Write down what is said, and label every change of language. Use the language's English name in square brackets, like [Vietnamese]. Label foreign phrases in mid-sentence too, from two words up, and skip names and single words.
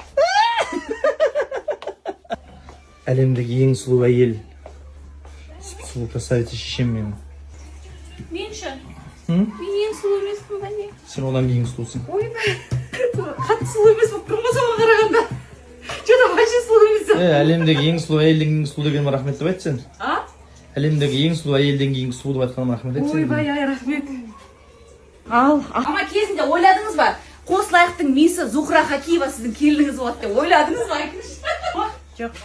[Kazakh] Әлемдегі ең сұлу әйел. Сұлу красавица шешем менің. Мен ше? Мен ең сұлу емеспін ба не? Сен одан кейін сұлусың. Ойбай, қатты сұлу емес болып тұрмын соған қарағанда. [Russian] Что-то вообще [Kazakh] сұлу емессің. Әлемдегі ең сұлу әйелден кейін сұлу дегенім рахмет деп айтсың. А? Әлемдегі ең сұлу әйелден кейін сұлу деп айтқаным рахмет айтсың. Ойбай, рахмет. Ама кезінде ойладыңыз ба? Қосылайықтың мисі Зухра Хакиева сіздің келініңіз болады деп ойладыңыз ба? Жоқ.